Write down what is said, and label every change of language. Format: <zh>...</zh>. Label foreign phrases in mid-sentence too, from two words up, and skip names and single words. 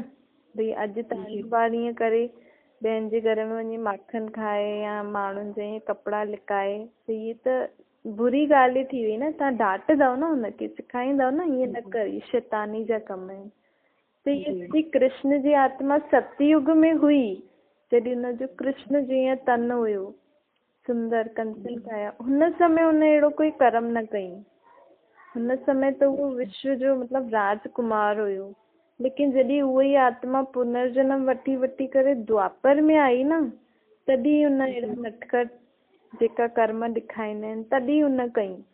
<sd>भई अॼु तव्हांजो ॿार ईअं करे ॿियनि जे घर में वञी माखन खाए या माण्हुनि जा ईअं कपिड़ा लिकाए त इहे त बुरी ॻाल्हि थी वई न। तव्हां डांटंदव न हुनखे, सेखारींदव न ईअं न कर, इहे शैतानी जा कम आहिनि। त इहे कृष्ण जी आत्मा सतयुग में हुई जॾहिं हुनजो कृष्ण जीअं तन हुयो सुंदर कंचन काया, हुन समय हुन अहिड़ो कोई कर्म न कई। हुन समय त उहो विश्व जो मतिलबु राजकुमार हुयो। लेकिन जॾहिं उहा ई आत्मा पुनर्जन्म वठी वठी करे द्वापर में आई न, तॾहिं हुन अहिड़ा नटखट जेका कर्म ॾेखारींदा आहिनि तॾहिं हुन कई।</sd>